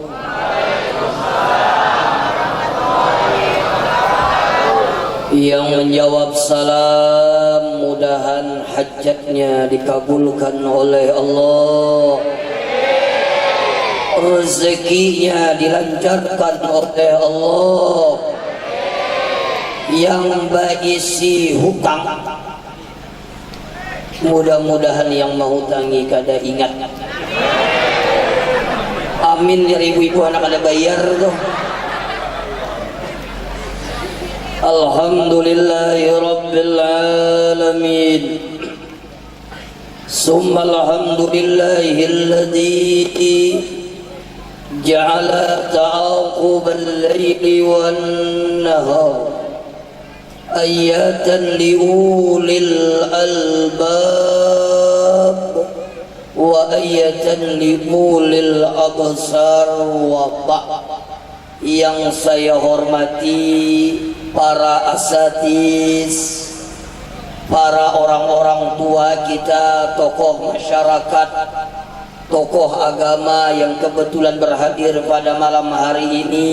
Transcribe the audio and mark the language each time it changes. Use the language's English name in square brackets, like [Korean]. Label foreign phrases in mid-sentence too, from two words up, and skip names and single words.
[Banjar] Yang menjawab salam, mudahan hajatnya dikabulkan oleh Allah, rezekinya dilancarkan oleh Allah. Yang berisi hutang, mudah-mudahan yang menghutangi kada ingat. Amin ya ibu-ibu, anak kada bayar tuh. [Arabic] الحمد لله رب العالمين. ثم الحمد لله الذي جعل تعاقب الليل والنهار آية لأولي الألباب وآية لأولي الأبصار و [Indonesian] Yang saya hormati para asatis, para orang-orang tua kita, tokoh masyarakat, tokoh agama yang kebetulan berhadir pada malam hari ini.